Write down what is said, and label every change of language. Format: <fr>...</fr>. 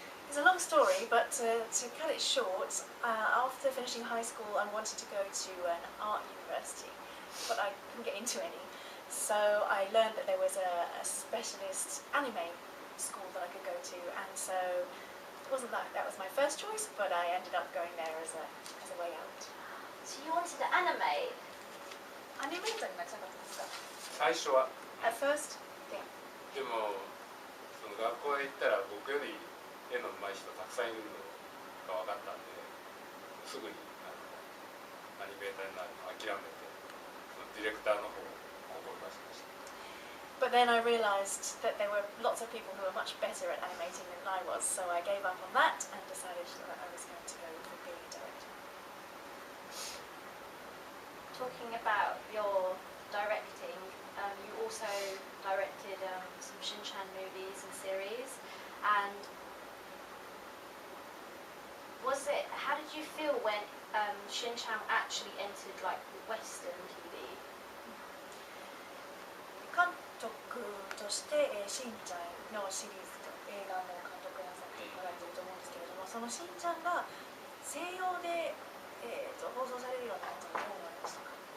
<en>It's a long story, but to cut it short, after finishing high school, I wanted to go to an art university, but I couldn't get into any. So I learned that there was a specialist anime school that I could go to, and so it wasn't that was my first choice, but I ended up going there as a way out. So you wanted to animate?</en> <ja>アニメーターになりたかったですか？最初は。</ja> <en>At first, yeah.</en> <ja>でもその学校へ行ったら僕より絵の上手い人たくさんいるのが分かったんで、すぐにアニメーターになるのを諦めて、そのディレクターの方を志しました。</ja> <en>But then I realised that there were lots of people who were much better at animating than I was, so I gave up on that and decided that I was going to go for being a director. Talking about your directing, you also directed some Shin-chan movies and series, and how did you feel when Shin-chan actually entered like Western TV?</en> <ja>監督としてしんちゃんのシリーズと映画も監督なさってこられていると思うんですけれども、そのしんちゃんが西洋で、放送されるようになったのはどう思われましたか？</ja>